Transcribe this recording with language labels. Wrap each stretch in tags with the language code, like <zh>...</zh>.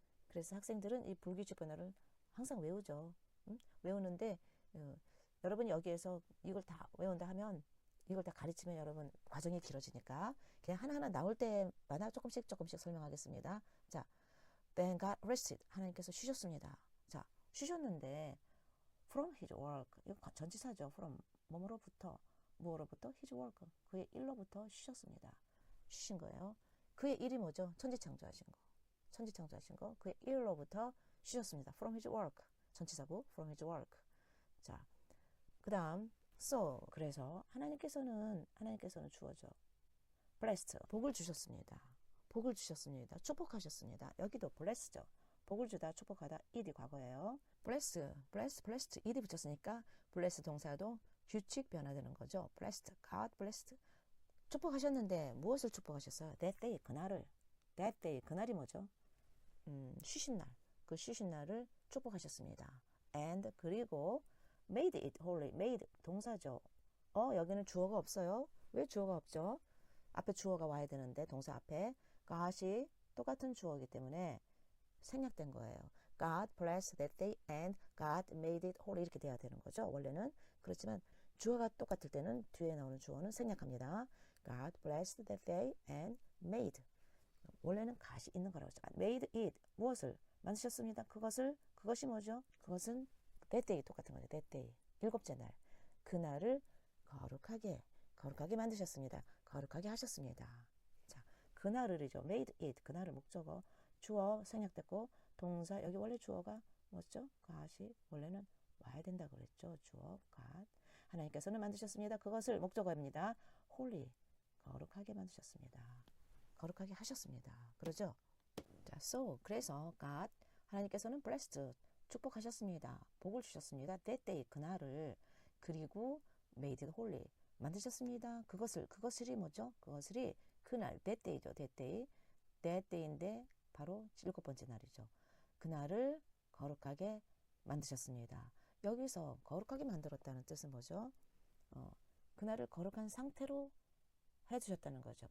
<ko>그래서 학생들은 이 불규칙 변화를 항상 외우죠. 외우는데 여러분이 여기에서 이걸 다 외운다 하면, 이걸 다 가르치면 여러분 과정이 길어지니까 그냥 하나하나 나올 때마다 조금씩 설명하겠습니다.</ko> <en>자, then God rested.</en> <ko>하나님께서 쉬셨습니다. 자, 쉬셨는데</ko> <en>from his work.</en> <ko>이거 전치사죠. from 뭐로부터 his work. 그의 일로부터 쉬셨습니다. 쉬신 거예요. 그의 일이 뭐죠? 천지 창조하신 거. 그의 일로부터 쉬셨습니다.</ko> <en>from his work.</en> <ko>전치사고</ko> <en>from his work.</en> <ko>자, 그 다음 so, 그래서 하나님께서는 주어죠. blessed, 복을 주셨습니다. 축복하셨습니다. 여기도 bless죠. 복을 주다, 축복하다, ed 과거예요. blessed, ed 붙였으니까 bless 동사도 규칙 변화되는 거죠. blessed, God blessed. 축복하셨는데 무엇을 축복하셨어요?</ko> <en>that day,</en> <ko>그날을. that day, 그날이 뭐죠? 쉬신 날. 그 쉬신 날을 축복하셨습니다.</ko> <en>and</en> <ko>그리고</ko> <en>made it holy.</en> <ko>made 동사죠. 여기는 주어가 없어요. 왜 주어가 없죠? 앞에 주어가 와야 되는데 동사 앞에 god이 똑같은 주어이기 때문에 생략된 거예요.</ko> <en>God blessed that day and God made it holy</en> <ko>이렇게 돼야 되는 거죠. 원래는. 그렇지만 주어가 똑같을 때는 뒤에 나오는 주어는 생략합니다.</ko> <en>God blessed that day and made.</en> <ko>원래는 god이 있는 거라고 했죠. made it. 무엇을 만드셨습니다. 그것이 뭐죠? 그것은 that day 똑같은 거죠. that day. 일곱째 날. 그날을 거룩하게 만드셨습니다. 거룩하게 하셨습니다. 자, 그날을이죠. made it. 그날을 목적어. 주어 생략됐고 동사 여기 원래 주어가 뭐죠? god이 원래는 와야 된다 그랬죠. 주어 God. 하나님께서는 만드셨습니다. 그것을 목적어입니다. holy. 거룩하게 만드셨습니다. 거룩하게 하셨습니다. 그러죠? 자, so 그래서 God 하나님께서는 blessed 축복하셨습니다. 복을 주셨습니다.</ko> <en>that day</en> <ko>그날을 그리고</ko> <en>made it holy</en> <ko>만드셨습니다. 그것을이 뭐죠? 그것을이 그날 that day죠.</ko> <en>that day.</en> <ko>that day인데 바로 일곱 번째 날이죠. 그날을 거룩하게 만드셨습니다. 여기서 거룩하게 만들었다는 뜻은 뭐죠? 그날을 거룩한 상태로 해주셨다는 거죠.</ko>